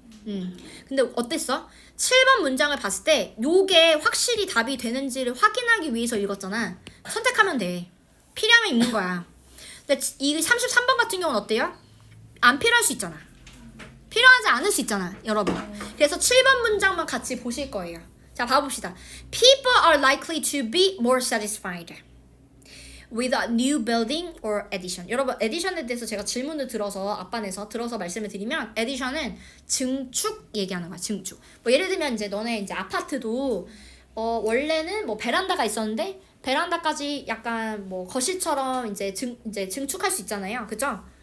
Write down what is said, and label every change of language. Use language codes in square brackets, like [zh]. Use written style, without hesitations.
[ko] 근데 어땠어? 7번 문장을 봤을 때 요게 확실히 답이 되는지를 확인하기 위해서 읽었잖아. 선택하면 돼. 필요하면 읽는 거야. 근데 이 33번 같은 경우는 어때요? 안 필요할 수 있잖아. 필요하지 않을 수 있잖아, 여러분. 그래서 7번 문장만 같이 보실 거예요. 자, 봐봅시다. [en] People are likely to be more satisfied with a new building or addition. [ko] 여러분, addition에 대해서 제가 질문을 들어서 말씀을 드리면, addition은 증축 얘기하는 거야, 증축. 뭐 예를 들면 이제 너네 이제 아파트도 원래는 뭐 베란다가 있었는데 베란다까지 약간 뭐 거실처럼 이제 증축할 수 있잖아요, 그죠?